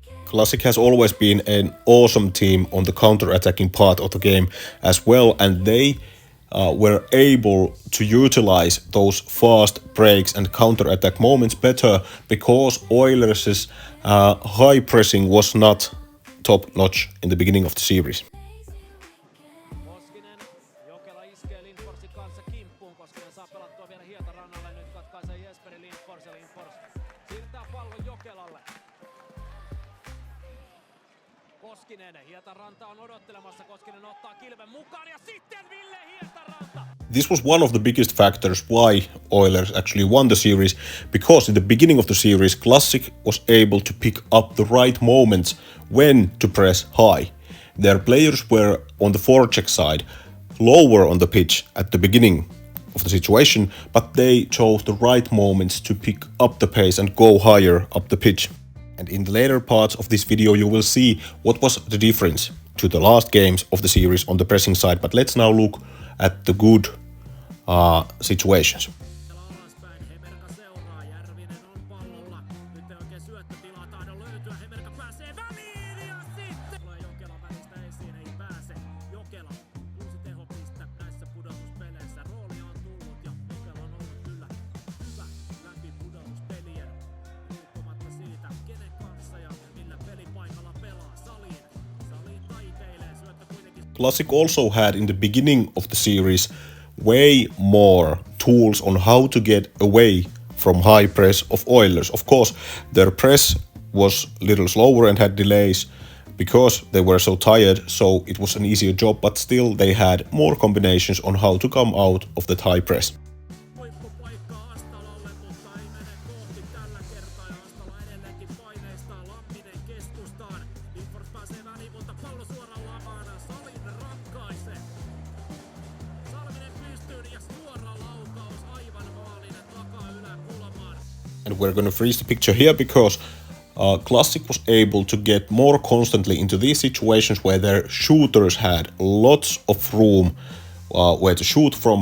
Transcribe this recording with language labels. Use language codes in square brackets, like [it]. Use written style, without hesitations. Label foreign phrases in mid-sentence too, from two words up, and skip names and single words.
[en] Classic has always been an awesome team on the counter-attacking part of the game as well, and they were able to utilize those fast breaks and counter-attack moments better because Oilers' high pressing was not top-notch in the beginning of the series. [fi] Koskinen, Jokela iskee Lindforsin kanssa kimppuun. Koskinen saa pelattua vielä Hietarannalle. Nyt katkaisee Jesperi Lindfors ja Lindfors siirtää pallon Jokelalle. Koskinen, Hietaranta on odottelemassa. Koskinen ottaa kilven mukaan ja sitten Ville Hietaranta. [en] This was one of the biggest factors why Oilers actually won the series, because in the beginning of the series, Classic was able to pick up the right moments when to press high. Their players were on the forecheck side, lower on the pitch at the beginning of the situation, but they chose the right moments to pick up the pace and go higher up the pitch. And in the later parts of this video you will see what was the difference to the last games of the series on the pressing side, but let's now look at the good situations. [fi] Alaspäin, Hemerka seuraa, Järvinen on pallolla. Nyt ei oikein syöttötilaa tahdo löytyä, Hemerka pääsee väliin ja sitten tulee Jokela välistä esiin, ei pääse. Jokela, 6 tehopiste näissä pudotuspeleissä. Roolia on tullut ja Jokela on ollut kyllä hyvä läpi pudotuspelien. Riippumatta siitä, kenen kanssa ja millä pelipaikalla pelaa. Saliin taiteilee, syöttö kuitenkin. [en] Classic also had in the beginning of the series way more tools on how to get away from high press of Oilers. Of course, their press was a little slower and had delays because they were so tired, so it was an easier job, but still they had more combinations on how to come out of that high press. [fi] Huippupaikka Astalalle, mutta ei mene kohti tällä kertaa ja Astala edelleenkin paineistaa Lamminen keskustaan. Lindfors pääsee väliin, mutta pallo suoraan lamaan. Salin ratkaisee. Salminen pystyyn ja suora laukaus aivan maalinen takaa yläkulmaan. [en] And we're going to freeze the picture here because Classic was able to get more constantly into these situations where their shooters had lots of room where to shoot from.